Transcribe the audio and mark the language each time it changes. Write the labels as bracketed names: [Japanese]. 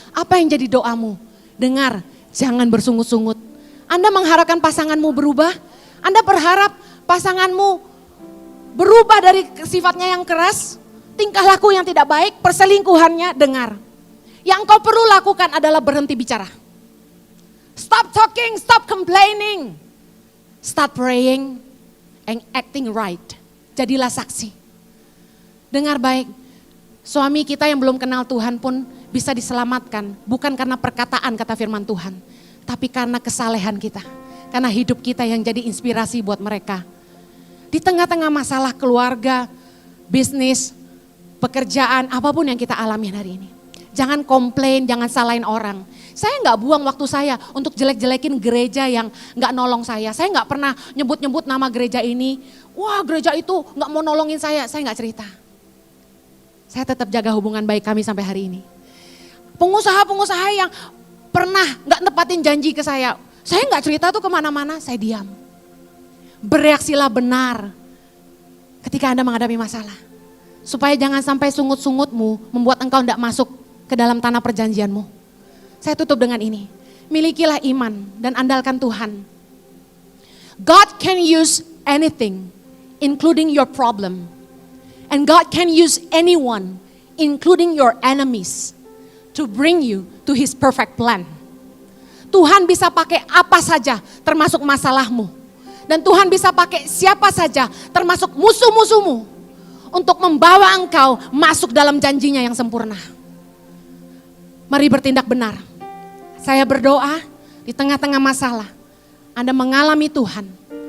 [Indonesian] Apa yang jadi doamu? Dengar, jangan bersungut-sungut. Anda mengharapkan pasanganmu berubah? Anda berharap pasanganmu berubah dari sifatnya yang keras? Tingkah laku yang tidak baik, perselingkuhannya? Dengar. Yang kau perlu lakukan adalah berhenti bicara. [English] Stop talking, stop complaining. Start praying and acting right. [Indonesian] Jadilah saksi. Dengar baik, suami kita yang belum kenal Tuhan pun bisa diselamatkan. Bukan karena perkataan kata firman Tuhan. Tapi karena kesalehan kita. Karena hidup kita yang jadi inspirasi buat mereka. Di tengah-tengah masalah keluarga, bisnis, pekerjaan, apapun yang kita alami hari ini. Jangan komplain, jangan salahin orang. Saya gak buang waktu saya untuk jelek-jelekin gereja yang gak nolong saya. Saya gak pernah nyebut-nyebut nama gereja ini. Wah, gereja itu gak mau nolongin saya gak cerita. Saya tetap jaga hubungan baik kami sampai hari ini. Pengusaha-pengusaha yang pernah gak nepatin janji ke saya gak cerita tuh kemana-mana, saya diam. Bereaksilah benar ketika Anda menghadapi masalah. Supaya jangan sampai sungut-sungutmu membuat engkau gak masuk ke dalam tanah perjanjianmu. Saya tutup dengan ini. Milikilah iman dan andalkan Tuhan. [English] God can use anything, including your problem. And God can use anyone, including your enemies, to bring you to His perfect plan. [Indonesian] Tuhan bisa pakai apa saja, termasuk masalahmu. Dan Tuhan bisa pakai siapa saja, termasuk musuh-musuhmu, untuk membawa engkau masuk dalam janjinya yang sempurna. Mari bertindak benar. Saya berdoa di tengah-tengah masalah, Anda mengalami Tuhan.